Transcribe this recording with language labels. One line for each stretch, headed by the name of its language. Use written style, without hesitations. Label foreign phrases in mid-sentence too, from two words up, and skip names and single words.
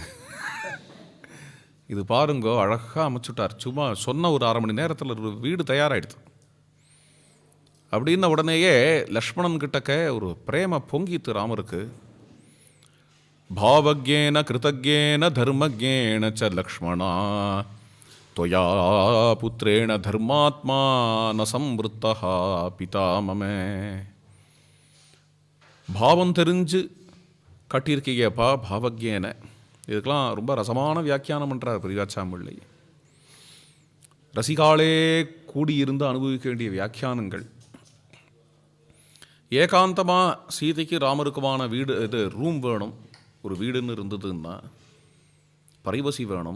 Tamil: இது பாருங்கோ அழகாக அமைச்சுட்டார். சும்மா சொன்ன ஒரு 1/2 மணி நேரத்தில் ஒரு வீடு தயாராகிடுது. அப்படின்ன உடனேயே லக்ஷ்மணன் கிட்டக்க ஒரு பிரேம பொங்கித்து ராமருக்கு.
Sanskrit: भावज्ञेन कृतज्ञेन धर्मज्ञेन च लक्ष्मण त्वया पुत्रेण धर्मात्मा न संवृत्तः पिता मम.
Tamil: பாவம் தெரிஞ்சு கட்டியிருக்கீங்கப்பா பாவக்யேன. இதுக்கெல்லாம் ரொம்ப ரசமான வியாக்கியானம் பண்ணுறார் பெரியாச்சாம்பிள்ளை. ரசிகாலே கூடியிருந்து அனுபவிக்க வேண்டிய வியாக்கியானங்கள். ஏகாந்தமாக சீதைக்கு ராமருக்குமான வீடு, இது ரூம் வேணும், ஒரு வீடுன்னு இருந்ததுன்னா பிரைவசி வேணும்.